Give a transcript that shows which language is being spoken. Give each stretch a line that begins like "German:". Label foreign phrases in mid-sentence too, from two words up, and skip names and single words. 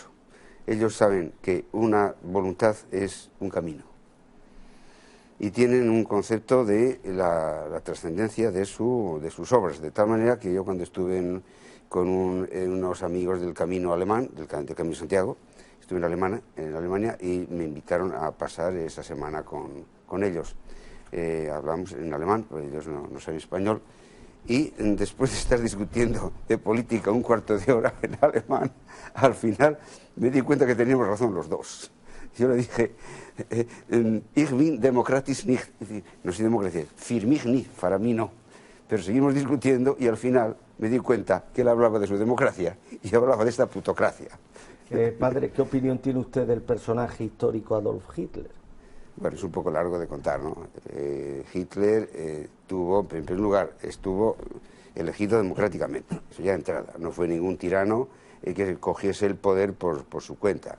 Spanish: Ellos saben que una voluntad es un camino y tienen un concepto de la trascendencia de sus obras, de tal manera que yo cuando estuve con unos amigos del camino alemán, del Camino de Santiago, estuve en Alemania y me invitaron a pasar esa semana con ellos. Hablamos en alemán, porque ellos no saben español, y después de estar discutiendo de política un cuarto de hora en alemán, al final me di cuenta que teníamos razón los dos. Yo le dije,
German: ich bin demokratisch nicht,
Spanish: no soy democracia,
German: für mich nicht,
Spanish: para mí no. Pero seguimos discutiendo y al final me di cuenta que él hablaba de su democracia y yo hablaba de esta plutocracia. Padre, ¿qué opinión tiene usted del personaje histórico Adolf Hitler? Bueno, es un poco largo de contar, ¿no? Hitler tuvo, en primer lugar, estuvo elegido democráticamente, eso ya de entrada, no fue ningún tirano que cogiese el poder por su cuenta.